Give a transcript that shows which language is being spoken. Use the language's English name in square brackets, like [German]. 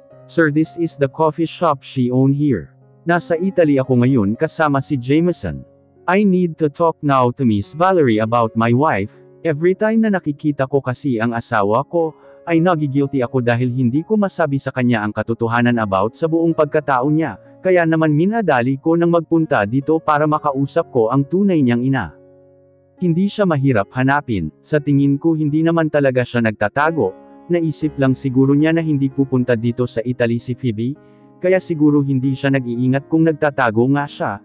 [English] Sir, this is the coffee shop she owned here. [Filipino] Nasa Italy ako ngayon kasama si Jameson. [English] I need to talk now to Miss Valerie about my wife. [Filipino] Every time na nakikita ko kasi ang asawa ko, ay nagigilty ako dahil hindi ko masabi sa kanya ang katotohanan about sa buong pagkatao niya, kaya naman minadali ko nang magpunta dito para makausap ko ang tunay niyang ina. Hindi siya mahirap hanapin, sa tingin ko hindi naman talaga siya nagtatago, naisip lang siguro niya na hindi pupunta dito sa Italy si Phoebe, kaya siguro hindi siya nag-iingat kung nagtatago nga siya.